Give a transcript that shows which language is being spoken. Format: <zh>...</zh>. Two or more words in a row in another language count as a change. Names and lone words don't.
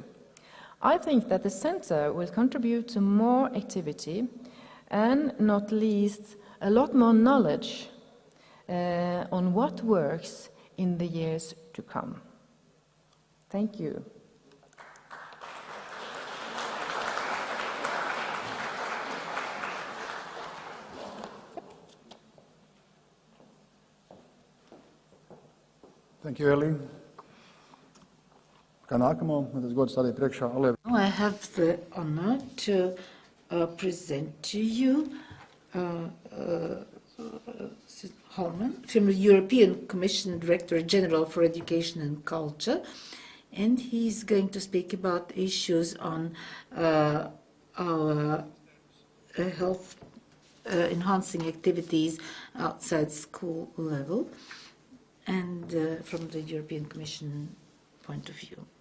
<en>I think that the center will contribute to more activity and, not least, a lot more knowledge on what works in the years to come. Thank you. Thank you, Eli.</en> <lv>Kā nākamo, man tas gods stādīt priekšā Alē.</lv> <en>Now I have the honor to present to you Holman from the European Commission Directorate-General for Education and Culture, and he's going to speak about issues on our health enhancing activities outside school level and from the European Commission point of view.</en>